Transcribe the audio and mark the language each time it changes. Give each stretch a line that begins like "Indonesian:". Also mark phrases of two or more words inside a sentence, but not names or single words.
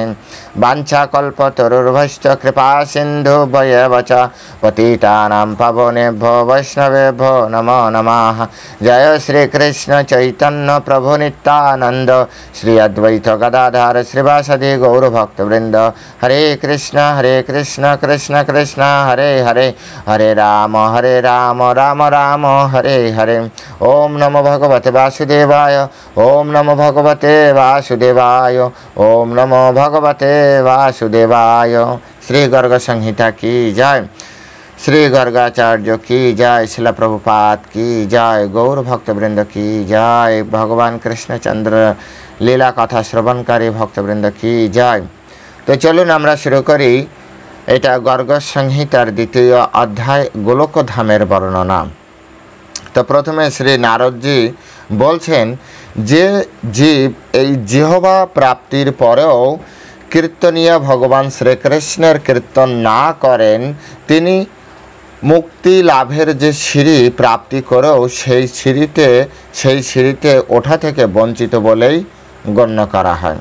Sanskrit: वाञ्छाकल्पतरुर्भश्च कृपा सिन्धु भयेव च पतितानां पावनेभ्यो वैष्णवेभ्यो नमो नमः। जय श्री कृष्ण चैतन्य प्रभु नित्यानंद श्री अद्वैत गदाधर श्रीवासदि गौरभक्तवृंद। हरे कृष्ण कृष्ण कृष्ण हरे हरे, हरे राम राम राम हरे हरे। ओम नमो भगवते वासुदेवाय, ओम नमो भगवते वासुदेवाय, ओम नमो भगवते वासुदेवाय।
Hindi: श्री गर्ग संहिता की जय, श्री गर्गाचार्य की जय, शिला प्रभुपाद की जय, गौर भक्तवृंद की जय, भगवान कृष्णचंद्र लीला कथा श्रवणकारी भक्तवृंद की जय।
Bangla: তো চলুন আমরা শুরু করি। এটা গর্গ সংহিতার দ্বিতীয় অধ্যায় গোলক ধামের বর্ণনা। তো প্রথমে শ্রী নারদজি বলছেন যে জীব এই জিহ্বা প্রাপ্তির পরেও কীর্তনীয় ভগবান শ্রীকৃষ্ণের কীর্তন না করেন, তিনি মুক্তি লাভের যে সিঁড়ি প্রাপ্তি করেও সেই সিঁড়িতে ওঠা থেকে বঞ্চিত বলেই গণ্য করা হয়।